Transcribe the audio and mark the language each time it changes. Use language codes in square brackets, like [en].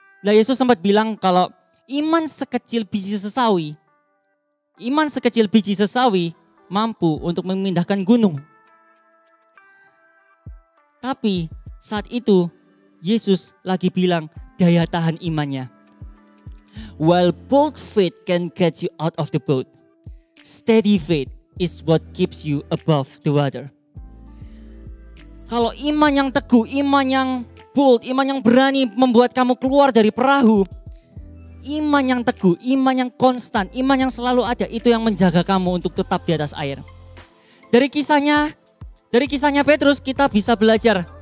[id] Nah, Yesus sempat bilang kalau iman sekecil biji sesawi. Iman sekecil biji sesawi mampu untuk memindahkan gunung. Tapi saat itu Yesus lagi bilang daya tahan imannya. [en] While bold faith can get you out of the boat, steady faith is what keeps you above the water. [id] Kalau iman yang teguh, iman yang bold, iman yang berani membuat kamu keluar dari perahu, iman yang teguh, iman yang konstan, iman yang selalu ada, itu yang menjaga kamu untuk tetap di atas air. Dari kisahnya Petrus kita bisa belajar.